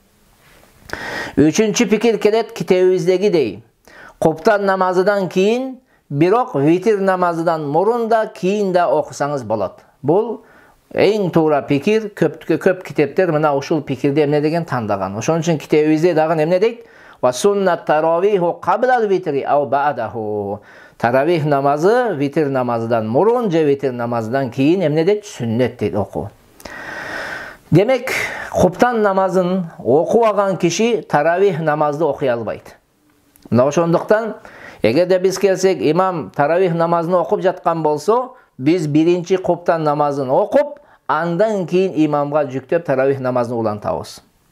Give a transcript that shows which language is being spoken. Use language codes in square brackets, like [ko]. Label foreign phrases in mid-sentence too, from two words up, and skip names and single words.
[ky] Үчүнчү пикир келет китебибиздегидей. Куптан намазыдан кийин, бирок витр намазыдан мурун да кийин да окусаңыз болот. Бул эң туура пикир. Көп китептер мына ушул пикирди эмне деген тандаган. Ошон үчүн китебибизде дагы эмне дейт? [ar] وسنة التراويح قبل الوتر أو بعده. [ky] Таравих намазы витр намазыдан мурун же витр намазыдан кийин эмне дейт? Сүннет дейт окуу. Демек, куптан намазын окубаган киши таравих намазды окуй албайт. Мына ошондуктан эгерде биз келсек, имам таравих намазын окуп жаткан болсо, биз биринчи куптан намазын окуп, андан кийин имамга жүктөп таравих намазын улантабыз.